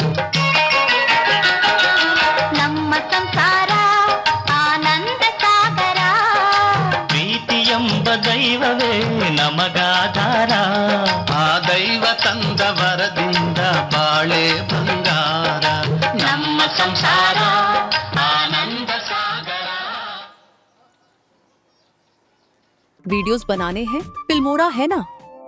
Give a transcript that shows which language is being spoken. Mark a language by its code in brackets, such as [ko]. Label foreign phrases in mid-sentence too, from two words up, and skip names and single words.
[kn] ನಮ್ಮ ಸಂಸಾರ ಆನಂದ ಸಾಗರ, ಪ್ರೀತಿ ಎಂಬ ದೈವವೇ ನಮಗಾಧಾರ, ಆ ದೈವ ತಂದ ವರದಿಂದ ಬಾಳೆ ಬಂಗಾರ. ನಮ್ಮ ಸಂಸಾರ ಆನಂದ ಸಾಗರ। [hi] वीडियोस बनाने हैं फिल्मोरा है ना।